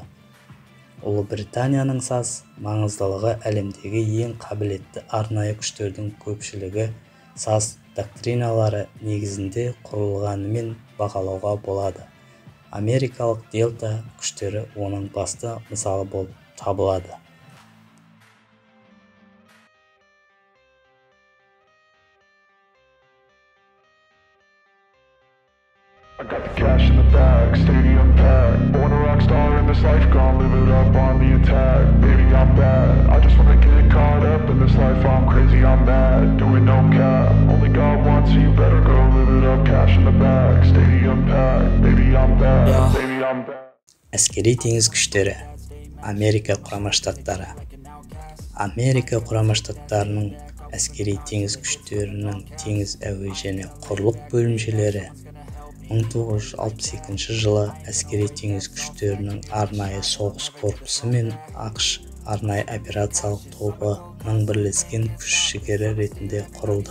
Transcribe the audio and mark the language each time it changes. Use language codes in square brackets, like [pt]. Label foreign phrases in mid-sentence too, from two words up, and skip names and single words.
[kk] Ұлыбританияның САС маңыздылығы әлемдегі ең қабілетті арнайы күштердің көпшілігі САС доктриналары негізінде құрылғанымен бағалауға болады. Америкалық Делта күштері оның басты мысалы болып табылады. [en] I got the cash in the bag, stadium packed. Born a rock star in this life, gonna live it up on the attack. Baby, I'm bad, I just wanna get caught up in this life. I'm crazy, I'm mad, doing no cap. Only God wants you, better go live it up. Cash in the bag, stadium packed. Baby, I'm bad, baby, I'm bad. [kk] Әскери теңіз күштері. Америка құрама штаттары. Америка құрама штаттарының әскери теңіз күштерінің теңіз әуе және құрлық бөлімшелері 1962 жылы әскери теңіз күштерінің арнайы соғыс корпусы мен ақш арнайы операциялық тобының бірлескен күш-жігері ретінде құрылды.